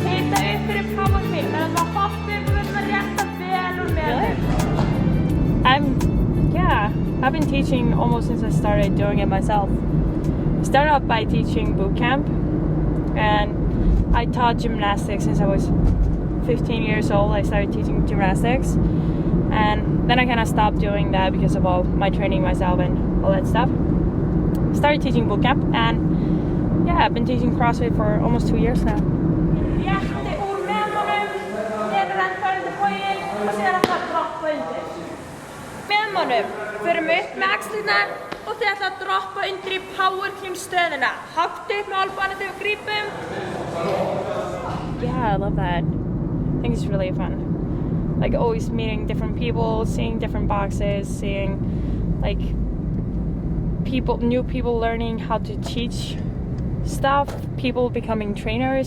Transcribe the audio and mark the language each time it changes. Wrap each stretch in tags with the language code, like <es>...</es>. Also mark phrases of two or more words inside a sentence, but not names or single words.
<is>Hita upp fyrir</is> <en>power clean,</en> <is>þannig að hoppum og verðum að rétta vel úr meðan.</is> <en>I've been teaching almost since I started doing it myself. I started off by teaching boot camp, and I taught gymnastics since I was 15 years old. I started teaching gymnastics. And then I kind of stopped doing that because of all my training myself and all that stuff. Started teaching boot camp, and yeah, I've been teaching CrossFit for almost 2 years now.</en> <is>Förum upp með axlirnar og þið ætla að droppa undir í</is> <en>power clean</en> <is>stöðuna. Hátt upp með albana þegar við grípum.</is> <en>Yeah, I love that. I think it's really fun. Like always meeting different people, seeing different boxes, seeing like new people learning how to teach stuff, people becoming trainers.</en>